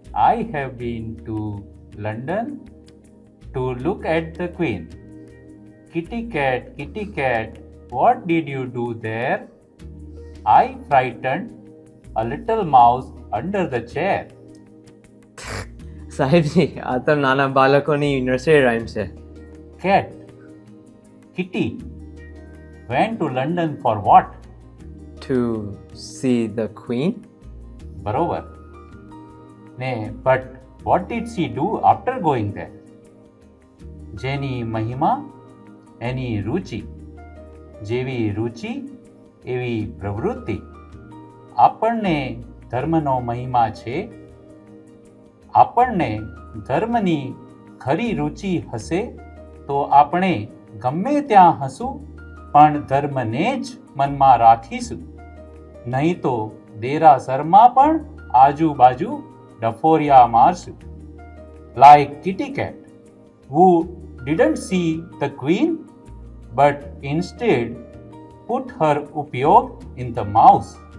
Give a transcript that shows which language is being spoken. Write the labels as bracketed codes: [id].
[en] I have been to London to look at the Queen. Kitty cat, what did you do there? I frightened a little mouse under the chair. [gu] સાહેબજી આ તો નાના બાળકોની nursery rhyme છે. [en] Cat. Kitty went to London for what? To see the Queen. [gu] બરોબર. ને [en] but what did she do after going there? [gu] જેની મહિમા એની રુચિ, જેવી રુચિ એવી પ્રવૃત્તિ. આપણને ધર્મનો મહિમા છે. આપણને ધર્મની ખરી રુચિ હશે તો આપણે ગમે ત્યાં હશું પણ ધર્મને જ મનમાં રાખીશું. નહીં તો દેરાસરમાં પણ આજુબાજુ ડફોરિયા મારશું. [en] Like Kitty Cat, who didn't see the Queen but instead put her उपयोग in the mouse.